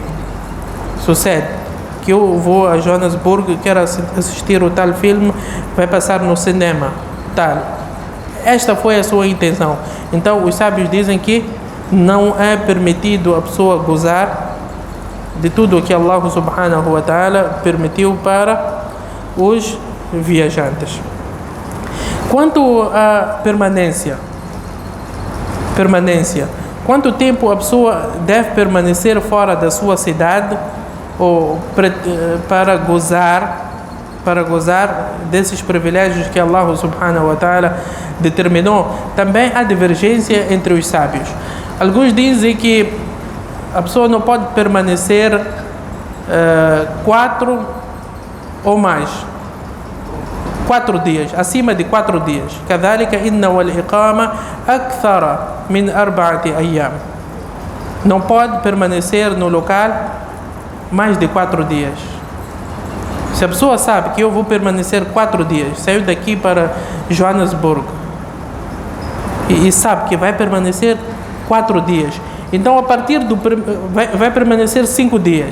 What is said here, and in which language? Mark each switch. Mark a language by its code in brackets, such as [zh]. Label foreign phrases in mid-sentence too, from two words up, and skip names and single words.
[pt] Sucede que eu vou a Joanesburgo e quero assistir o tal filme, vai passar no cinema, tal. Esta foi a sua intenção. Então os sábios dizem que não é permitido a pessoa gozar de tudo o que [ar] الله سبحانه وتعالى [pt] permitiu para os viajantes. Quanto à permanência, quanto tempo a pessoa deve permanecer fora da sua cidade ou para gozar desses privilégios que [ar] الله سبحانه وتعالى [pt] determinou? Também há divergência entre os sábios. Alguns dizem que a pessoa não pode permanecer 4 ou mais 4 dias, acima de 4 dias. [ar] كذلك إن والإقامة أكثر من 4 أيام. [pt] Não pode permanecer no local mais de 4 dias. Se a pessoa sabe que eu vou permanecer 4 dias, saiu daqui para Joanesburgo e sabe que vai permanecer 4 dias, então a partir do vai permanecer 5 dias.